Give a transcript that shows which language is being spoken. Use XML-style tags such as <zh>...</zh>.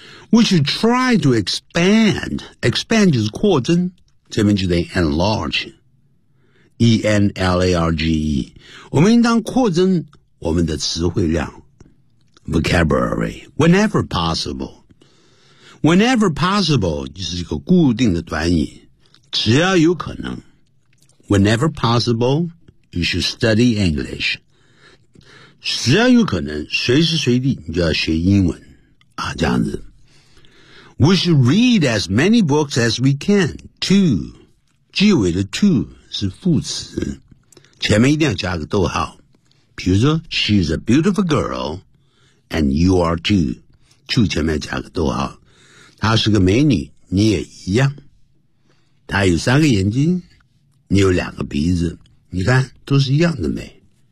<en>We should try to expand</en> <zh>就是扩增，这边就等于 enlarge， E-N-L-A-R-G-E， 我们应当扩增我们的词汇量， vocabulary，</zh> <en>whenever possible</en> <zh>就是一个固定的短语，只要有可能，</zh> <en>whenever possibleYou should study English.</en> <zh>只要有可能，随时随地你就要学英文啊，这样子。</zh> <en>We should read as many books as we can.</en> <zh>句尾的 to 是副词，前面一定要加个逗号。比如说</zh> <en>She's a beautiful girl and you are too.</en> <zh>句前面加个逗号，她是个美女，你也一样。她有三个眼睛，你有两个鼻子，你看都是一样的美。</zh>